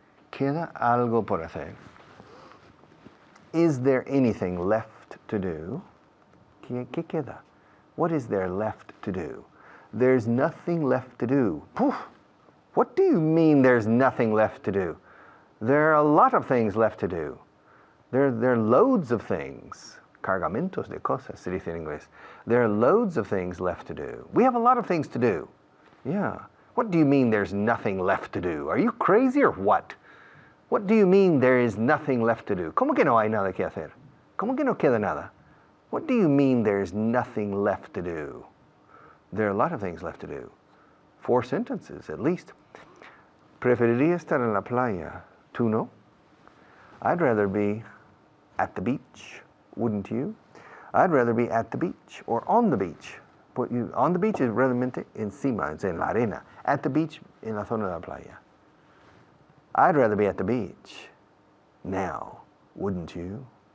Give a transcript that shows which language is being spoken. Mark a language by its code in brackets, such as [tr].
[es] Queda algo por hacer. [en] Is there anything left to do? [es] ¿Qué queda? [en] What is there left to do? There's nothing left to do. Poof! What do you mean there's nothing left to do? There are a lot of things left to do. There are loads of things. [es] Cargamentos de cosas, se dice en inglés. [en] There are loads of things left to do. We have a lot of things to do. Yeah. What do you mean there's nothing left to do? Are you crazy or what? What do you mean there is nothing left to do? [es] ¿Cómo que no hay nada que hacer? ¿Cómo que no queda nada? [en] What do you mean there's nothing left to do? There are a lot of things left to do. 4 sentences at least. [es] Preferiría estar en la playa. ¿Tú no? [en] I'd rather be at the beach, wouldn't you? I'd rather be at the beach or on the beach. On the beach is [es] realmente encima, [en] it's [es] en la arena. [en] At the beach, [es] en la zona de la playa. [en] I'd rather be at the beach now, wouldn't you?